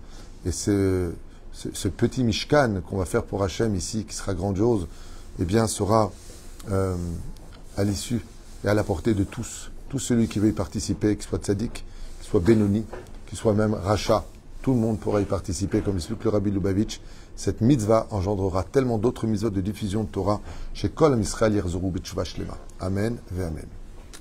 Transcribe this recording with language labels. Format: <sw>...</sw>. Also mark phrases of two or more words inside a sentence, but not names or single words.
<fr>Et ce petit Mishkan qu'on va faire pour Hachem ici, qui sera grandiose, eh bien, sera à l'issue et à la portée de tous. Tout celui qui veut y participer, qu'il soit tzaddik, qu'il soit Benoni, qu'il soit même Racha, tout le monde pourra y participer, comme explique le Rabbi Lubavitch. Cette mitzvah engendrera tellement d'autres mitzvahs de diffusion de Torah chez</fr> <he>כל עם ישראל יחזרו בתשובה שלמה. אמן ואמן.</he>